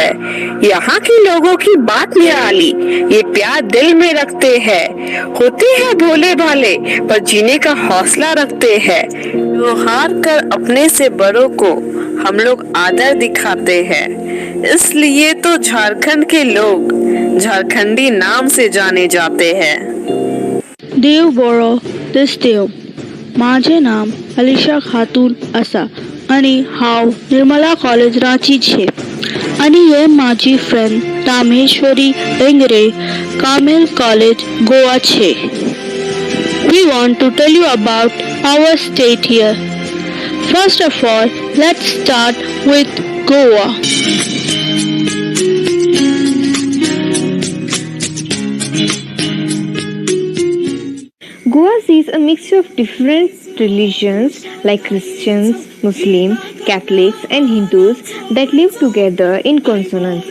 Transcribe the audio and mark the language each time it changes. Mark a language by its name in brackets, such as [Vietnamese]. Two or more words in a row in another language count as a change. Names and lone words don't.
[Hindi] यहाँ के लोगों की बात निराली, ये प्यार दिल में रखते हैं। होते हैं भोले भाले पर जीने का हौसला रखते हैं। हार कर अपने से बड़ों को हम लोग आदर दिखाते हैं, इसलिए तो झारखंड के लोग झारखंडी नाम से जाने जाते हैं। [Konkani] देव बरो दिस देव, माझे नाम अलिशा खातून असा आणि हाव निर्मला कॉलेज रांची छे आणि हे माझी फ्रेंड तामेश्वरी एंगरे कार्मेल कॉलेज गोवा छे. [English] We want to tell you about our state here. First of all, let's start with Goa. Goa sees a mixture of different religions like Christians, Muslims, Catholics and Hindus that live together in consonance.